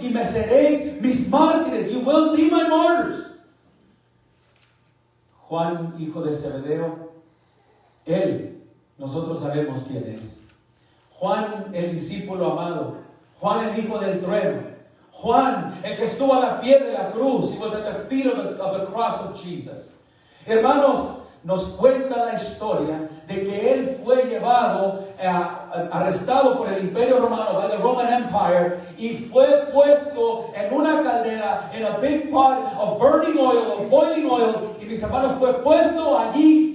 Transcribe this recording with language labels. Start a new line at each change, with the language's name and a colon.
Spanish: Y me seréis mis mártires.
English: You will be my martyrs.
Spanish: Juan, hijo de Zebedeo, él, nosotros sabemos quién es. Juan, el discípulo amado. Juan, el hijo del trueno. Juan, el que estuvo a la pie de la cruz.
English: He was at the feet of the cross of Jesus.
Spanish: Hermanos, nos cuenta la historia de que él fue llevado, arrestado por el Imperio Romano,
English: by the Roman Empire,
Spanish: y fue puesto en una caldera,
English: in a big pot of burning oil, of boiling oil,
Spanish: y mis hermanos, fue puesto allí.